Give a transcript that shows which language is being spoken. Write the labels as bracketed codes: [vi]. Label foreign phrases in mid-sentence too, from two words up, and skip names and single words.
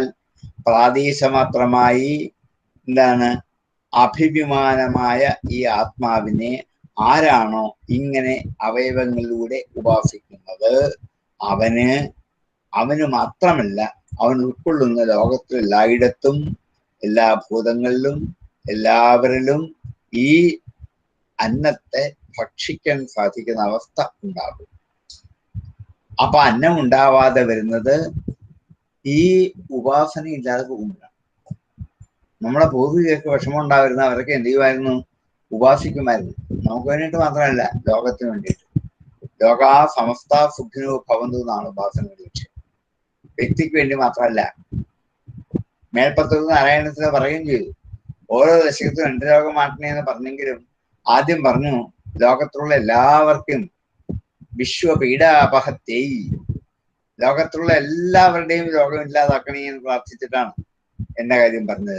[ml] പ്രാദേശമാത്രമായി എന്താണ് അഭിമാനമായ ഈ ആത്മാവിനെ ആരാണോ ഇങ്ങനെ അവയവങ്ങളിലൂടെ ഉപാസിക്കുന്നത്, അവന് മാത്രമല്ല, അവൻ ഉൾക്കൊള്ളുന്ന ലോകത്തിൽ എല്ലായിടത്തും എല്ലാ ഭൂതങ്ങളിലും എല്ലാവരിലും ഈ അന്നത്തെ ഭക്ഷിക്കാൻ സാധിക്കുന്ന അവസ്ഥ ഉണ്ടാകും. അപ്പൊ അന്നം ഉണ്ടാവാതെ വരുന്നത് ഈ ഉപാസന ഇല്ലാതെ പോകുമ്പോഴാണ്. നമ്മളെ പൂർവികർക്ക് വിഷമം ഉണ്ടാവുന്ന അവരൊക്കെ എന്ത് ചെയ്യുമായിരുന്നു? ഉപാസിക്കുമായിരുന്നു. നമുക്ക് വേണ്ടിയിട്ട് മാത്രമല്ല, ലോകത്തിന് വേണ്ടിയിട്ട്. [sa] ലോകാ സമസ്ത സുഖിനോ ഭവന്തു [ml] എന്നാണ് ഉപാസനയുടെ ലക്ഷ്യം. വ്യക്തിക്ക് വേണ്ടി മാത്രമല്ല. മേൽപ്പത്തൂർ നാരായണത്തിന് പറയുകയും ചെയ്തു, ഓരോ ദശകത്തും 2 ലോകം മാറ്റണേ എന്ന് പറഞ്ഞെങ്കിലും ആദ്യം പറഞ്ഞു ലോകത്തിലുള്ള എല്ലാവർക്കും വിശ്വപീഡാപഹത്യൈ, ലോകത്തിലുള്ള എല്ലാവരുടെയും രോഗം ഇല്ലാതാക്കണേ എന്ന് പ്രാർത്ഥിച്ചിട്ടാണ് എന്ന കാര്യം പറഞ്ഞത്.